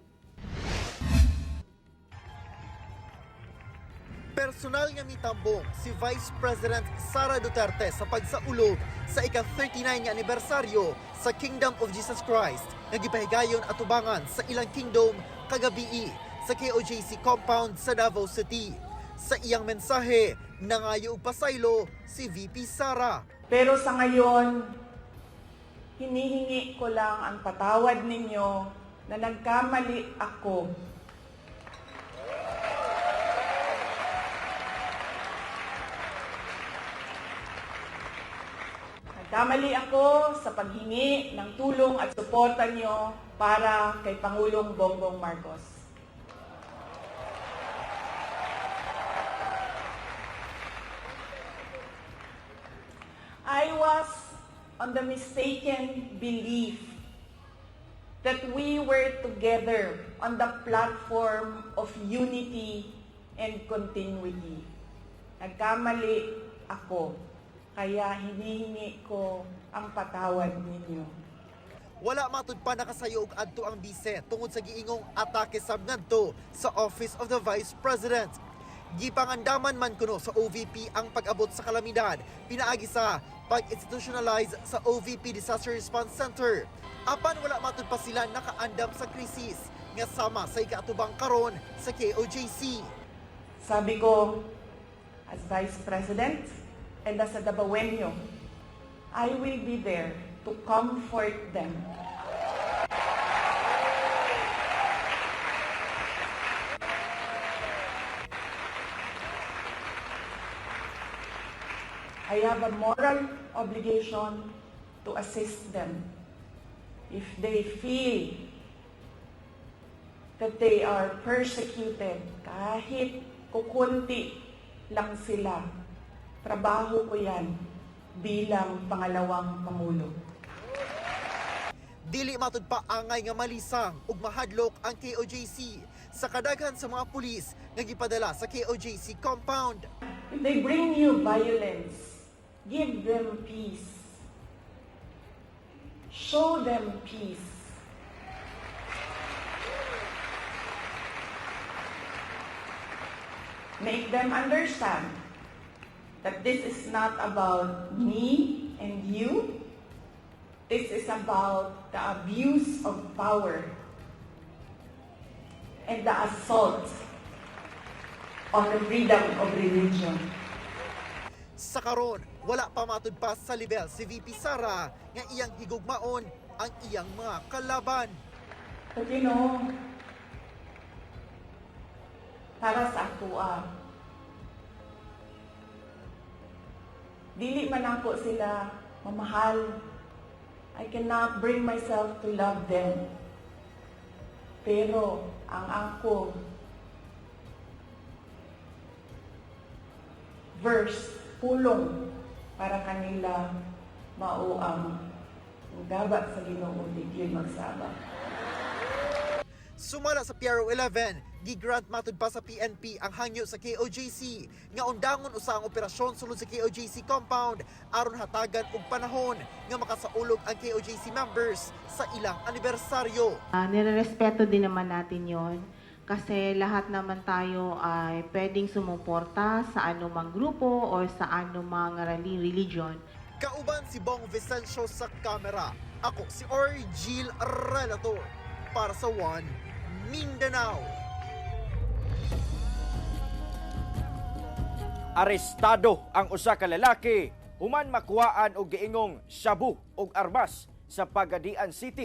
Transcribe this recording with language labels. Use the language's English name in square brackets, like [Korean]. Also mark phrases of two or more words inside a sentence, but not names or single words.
[Cebuano] Personal nga mitambong si [English] Vice President [Cebuano] Sara Duterte sa pagsaulo sa ika-39 nga anibersaryo sa Kingdom of Jesus Christ nga gipahigayon at tubangan sa ilang kingdom kagabi sa KOJC compound sa Davao City. Sa iyang mensahe, nangayo og pasaylo si VP Sara. [Filipino] Pero sa ngayon, hinihingi ko lang ang patawad ninyo na nagkamali ako. Nagkamali ako sa paghingi ng tulong at suporta nyo para kay Pangulong Bongbong Marcos. [English] I was on the mistaken belief that we were together on the platform of unity and continuity. [Filipino] Nagkamali ako, kaya hinihingi ko ang patawad ninyo. [Cebuano] Wala matud pa nakasayo og adto ang bise tungod sa giingong atake sab ngadto sa Office of the Vice President. Gipangandaman man kuno sa OVP ang pag-abot sa kalamidad pinaagi sa pag-institutionalize sa OVP Disaster Response Center. Apan wala matud pa sila nakaandam sa krisis nga sama sa ikaatubang karon sa KOJC. [Filipino] Sabi ko, [English] as Vice President and as a Davaoenyo, I will be there to comfort them. I have a moral obligation to assist them if they feel that they are persecuted, [Filipino] kahit kukunti lang sila. Trabaho ko yan bilang pangalawang Pangulo. [Cebuano] Dili matud pa angay nga malisang ug mahadlok ang KOJC sa kadaghan sa mga pulis nga gipadala sa KOJC compound. [English] If they bring you violence, give them peace. show them peace. Make them understand that this is not about me and you. This is about the abuse of power and the assault on the freedom of religion. [Cebuano] Sa karon, wala pa matud pa sa level si VP Sara nga iyang higugmaon ang iyang mga kalaban. [English] But you know, [Cebuano] para sa ako, dili man ako sila mamahal. [English] I cannot bring myself to love them. [Cebuano] Pero ang ako, verse, pulong para kanila mao ang gabat sa Ginoo digid magsaba. Sumala sa PRO 11, gigrant matud pa sa PNP ang hangyo sa KOJC nga undangon usa ang operasyon sulod sa KOJC compound aron hatagan og panahon nga makasaulog ang KOJC members sa ilang anibersaryo. [Filipino] Nirerespeto din naman natin yon kasi lahat naman tayo ay pwedeng sumuporta sa anumang grupo o sa anumang religion. [Cebuano] Kauban si Bong Vicencio sa kamera. Ako si Orgil Relator para sa One Mindanao. Arestado ang usa ka lalaki human makuhaan og giingong shabu og armas sa Pagadian City.